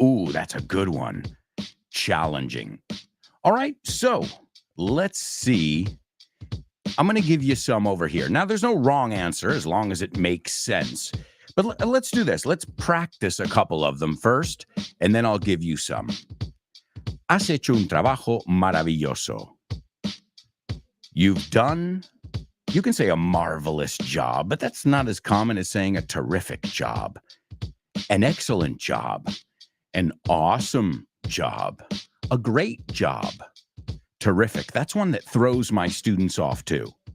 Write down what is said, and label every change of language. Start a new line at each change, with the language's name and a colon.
English: Ooh, that's a good one. Challenging. All right, so let's see. I'm going to give you some over here. Now, there's no wrong answer as long as it makes sense. But let's do this. Let's practice a couple of them first, and then I'll give you some.
Spanish: Has hecho un trabajo maravilloso.
English: You've done, you can say a marvelous job, but that's not as common as saying a terrific job. An excellent job. An awesome job. A great job. Terrific. That's one that throws my students off too.